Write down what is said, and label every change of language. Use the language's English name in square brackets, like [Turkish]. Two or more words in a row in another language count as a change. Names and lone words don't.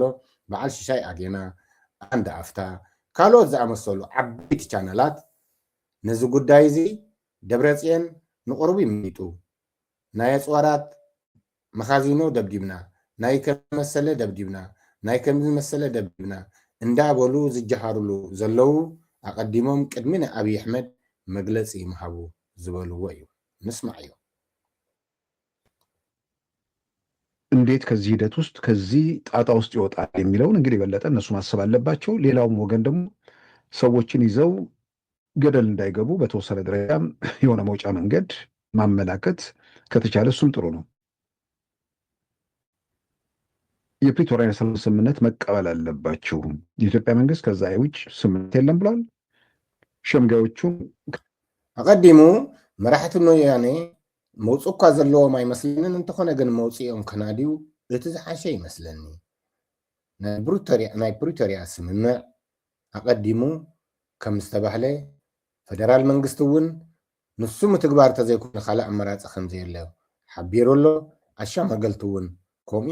[Tigrinya] በዓል ሽሻይ ኣጌና አንድ ኣፍታ ካልኦት ዝኣመሰሉ ዓበይቲ ቻነላት ነዚ ጉዳይ እዚ ደብረፅዮን ንቁርቡ ይምይጡ ናይ ኣፅዋራት መኻዚኖ ደብዲብና ናይ ከም መሰለ ደብዲብና ናይ ከም መሰለ ደብዲብና እንዳበሉ ዝጀሃርሉ ዘለው ኣቀዲሞም ቅድሚ ናይ ኣብይ ኣሕመድ መግለፂ ይምሃቡ ዝበልዎ እዩ ንስማዕ እዩ [Amharic] እንዴት ከዚህ ሂደት ውስጥ ከዚህ ጣጣ ውስጥ ይወጣል የሚለውን እንግዲህ የበለጠ እነሱ ማሰብ አለባቸው ሌላውም ወገን ደግሞ ሰዎችን ይዘው ገደል እንዳይገቡ በተወሰነ ደረጃም የሆነ መውጫ መንገድ ማመላከት ከተቻለ እሱም ጥሩ ነው የፕሪቶሪያ የሰላም ስምምነት መቀበል አለባችሁ የኢትዮጵያ መንግስት ከዛ የውጭ ስምምነት የለም ብሏል ሸምጋዮቹ [Tigrinya] ኣቀዲሙ መራሕቲ ወያነ መውፅእ እኳ ዘለዎም ኣይመስለንን እንተኾነ ግን መውፅኦም ከናድዩ እቲ ዝሓሸ ይመስለኒ ናይ ፕሪቶሪያ ስምምዕ ኣቀዲሙ ከም ዝተባህለ ፌደራል መንግስቲ እውን ንሱ ምትግባር ተዘይኮነ ካልእ ኣመራፂ ከምዘየለ ሓቢሩ ኣሎ ኣሻመገልቲ እውን ከምኡ